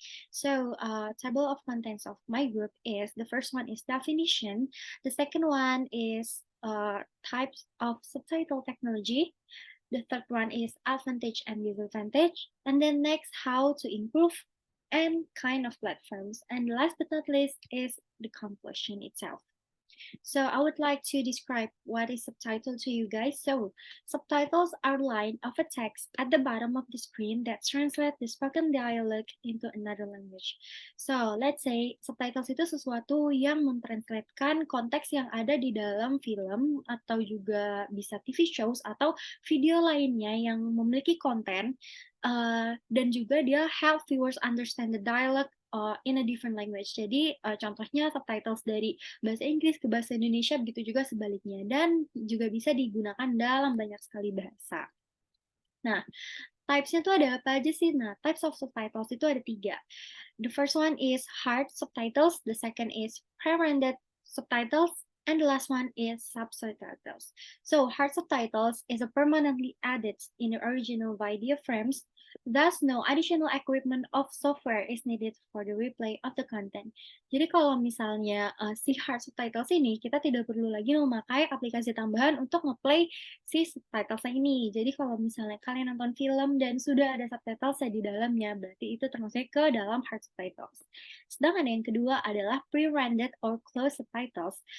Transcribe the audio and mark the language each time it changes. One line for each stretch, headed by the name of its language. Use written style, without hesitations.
English: So, table of contents of my group is the first one is definition, the second one is types of subtitle technology, the third one is advantage and disadvantage, and then next how to improve and kind of platforms, and last but not least is the conclusion itself. So I would like to describe what is subtitle to you guys. So subtitles are line of a text at the bottom of the screen that translate the spoken dialogue into another language. So let's say
Indonesian: subtitles itu sesuatu yang mentranslatekan konteks yang ada di dalam film atau juga bisa TV shows atau video lainnya yang memiliki konten dan juga dia
English: help viewers understand the dialogue in a different language.
Indonesian: Jadi contohnya subtitles dari bahasa Inggris ke bahasa Indonesia, begitu juga sebaliknya. Dan juga bisa digunakan dalam banyak sekali bahasa. Nah, types-nya tuh ada apa aja sih? Nah,
English: types of subtitles
Indonesian: itu ada 3.
English: The first one is hard subtitles, the second is pre-rendered subtitles, and the last one is subtitles. So, hard subtitles is a permanently added in the original video frames. Thus, no additional equipment of software is needed for the replay of the content.
Indonesian: Jadi kalau misalnya si hard subtitles ini, kita tidak perlu lagi memakai aplikasi tambahan untuk ngeplay si subtitles ini. Jadi kalau misalnya kalian nonton film dan sudah ada subtitles di dalamnya, berarti itu termasuk ke dalam hard subtitles. Sedangkan yang kedua adalah pre-rendered or closed subtitles.